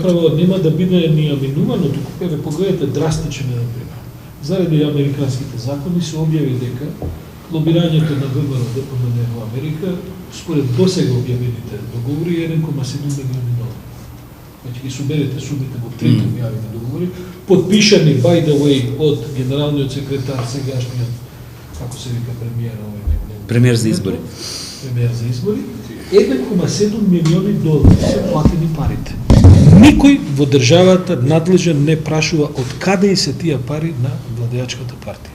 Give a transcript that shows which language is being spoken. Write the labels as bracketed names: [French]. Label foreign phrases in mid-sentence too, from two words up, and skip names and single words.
[Macedonian] Заправо нема да биде ни аменувано, туку еве погледнете драстичен пример. Заради американските закони се објави дека лобирањето на ВМРО ДПМН во Америка, според досега објавените договори, е 1,7 милиони долари. Значи ги соберете сумите во трите објавени договори, подпишани [English] by the way [Macedonian] од генералниот секретар сегашниот, како се вика премиер, Премиер за избори. Премиер за избори, 1,7 милиони долари се платени парите. Никој во државата надлежен не прашува од каде и се тие пари на владеачката партија.